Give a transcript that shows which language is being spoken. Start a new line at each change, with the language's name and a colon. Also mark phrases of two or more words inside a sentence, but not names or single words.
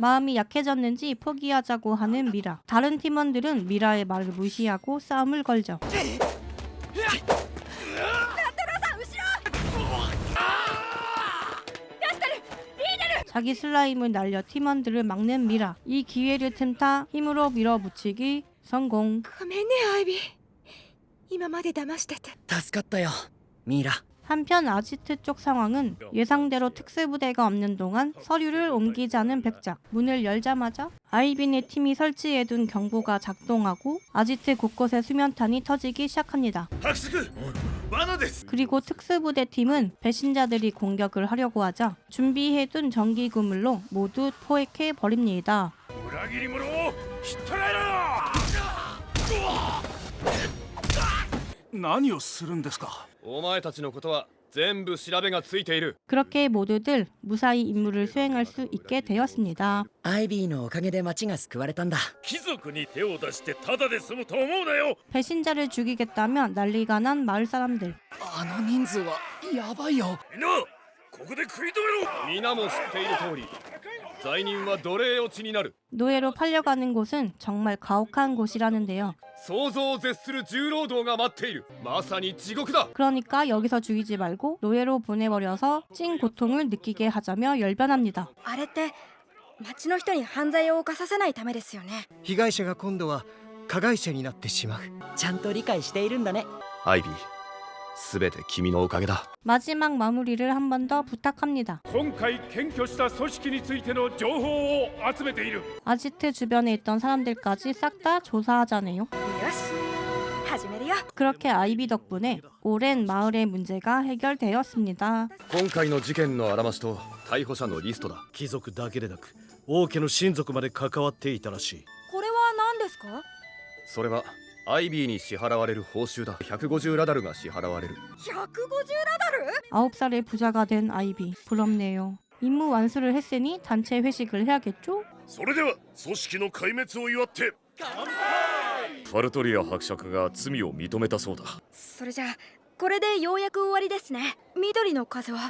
Korean: 마음이 약해졌는지 포기하자고 하는 미라. 다른 팀원들은 미라의 말을 무시하고 싸움을 걸죠. 자기 슬라임을 날려 팀원들을 막는 미라. 이 기회를 틈타 힘으로 밀어붙이기 성공.
Japanese: ごめんね、アイビー。今まで騙してて。助かったよ、ミイラ。
Korean: 한편 아지트 쪽 상황은 예상대로 특수부대가 없는 동안 서류를 옮기자는 백작. 문을 열자마자 아이빈의 팀이 설치해둔 경보가 작동하고 아지트 곳곳에 수면탄이 터지기 시작합니다. 그리고 특수부대 팀은 배신자들이 공격을 하려고 하자 준비해둔 전기 그물로 모두 포획해 버립니다.
Japanese: 裏切り者をひっ捕らえろ。何をするんですか？お前たちのことは全部調べがついている。
Korean: 그렇게 모두들 무사히 임무를 수행할 수 있게 되었습니다.
Japanese: アイビーのおかげで町が救われたんだ。貴族に手を出してただで済むと思うなよ。
Korean: 배신자를 죽이겠다며 난리가 난 마을 사람들.
Japanese: あの人数はやばいよ。みんなここで食い止めろ。皆も知っている通り罪人は奴隷落ちになる。
Korean: 노예로 팔려가는 곳은 정말 가혹한 곳이라는데요.
Japanese: 想像を絶する重労働が待っている。まさに地獄だ。
Korean: 그러니까 여기서 죽이지 말고 노예로 보내버려서 찐 고통을 느끼게 하자며 열변합니다.
Japanese: あれって町の人に犯罪を犯させないためですよね。被害者が今度は加害者になってしまう。ちゃんと理解しているんだね。アイビー、すべて君のおかげだ。
Korean: 마지막 마무리를 한 번 더 부탁합니다.
Japanese: 今回検挙した組織についての情報を集めている。
Korean: 아지트 주변에 있던 사람들까지 싹 다 조사하자네요.
Japanese: よし始めるよ。
Korean: 그렇게 아이비 덕분에 오랜 마을의 문제가 해결되었습니다.
Japanese: 今回の事件のあらましと逮捕者のリストだ。貴族だけでなく王家の親族まで関わっていたらしい。これは何ですか？それはアイビーに支払われる報酬だ。150ラダルが支払われる。 150ラダル？
Korean: 9살에 부자가 된 아이비. 부럽네요. 임무 완수를 했으니 단체 회식을 해야겠죠?
Japanese: それでは組織の壊滅を祝ってファルトリア伯爵が罪を認めたそうだ。それじゃあこれでようやく終わりですね。緑の風は？